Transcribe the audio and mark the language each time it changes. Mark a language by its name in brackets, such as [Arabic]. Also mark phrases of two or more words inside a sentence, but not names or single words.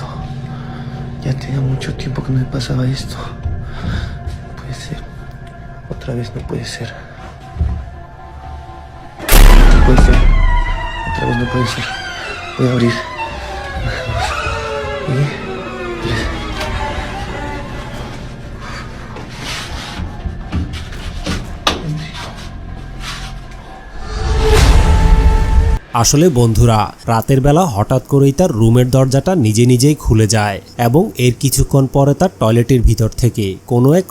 [Spanish] Ya tenía mucho tiempo que no me pasaba esto. No puede ser. Otra vez no puede ser. No puede ser. Otra vez no puede ser. Voy a abrir. 1, 2 y 3. [Bangla] আসলে বন্ধুরা, রাতের বেলা হঠাৎ করেই তার রুমের দরজাটা নিজেই খুলে যায় এবং এর কিছুক্ষণ পরে তার টয়লেটের ভিতর থেকে কোনো এক